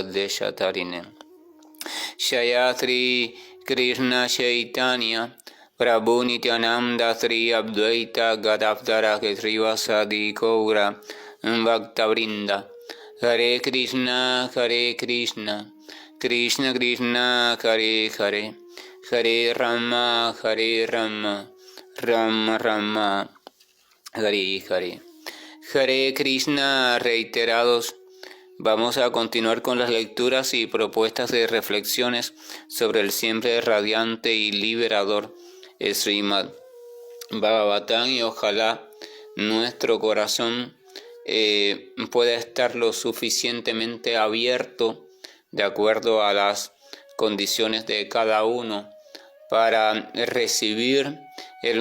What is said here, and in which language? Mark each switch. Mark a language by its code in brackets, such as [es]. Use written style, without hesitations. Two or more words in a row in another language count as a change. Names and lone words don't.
[sa] Deshatarine Shayatri Krishna Chaitanya Prabhu Nityananda Sri Advaita Gadavdara Kesrivasadi Gaura Bhaktavrinda Hare Krishna, Krishna Krishna, Hare Hare, Hare Rama, Rama Rama, Hare Hare. Hare Krishna [es] reiterados. Vamos a continuar con las lecturas y propuestas de reflexiones sobre el siempre radiante y liberador Srimad Bhagavatam, y ojalá nuestro corazón pueda estar lo suficientemente abierto de acuerdo a las condiciones de cada uno para recibir el